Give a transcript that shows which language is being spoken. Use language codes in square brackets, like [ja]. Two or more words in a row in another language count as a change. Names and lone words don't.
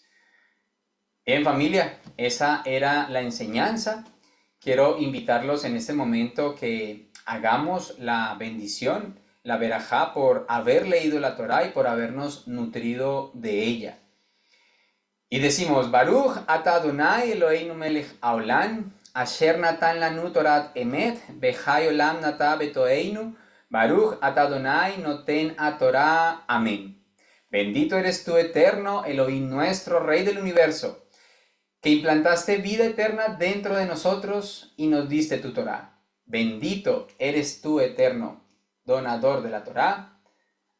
[es] Bien, familia, esa era la enseñanza. Quiero invitarlos en este momento que hagamos la bendición, la verajá, por haber leído la Torá y por habernos nutrido de ella. Y decimos, [he] ברוך אתה אדוני אלוהינו מלך העולם, אשר נתן לנו תורת אמת, וחיי עולם נטע בתוכנו, ברוך אתה אדוני נותן התורה. [es] Amén. Bendito eres tú, eterno, Elohim nuestro, Rey del universo, que implantaste vida eterna dentro de nosotros y nos diste tu Torah. Bendito eres tú, eterno, donador de la Torah.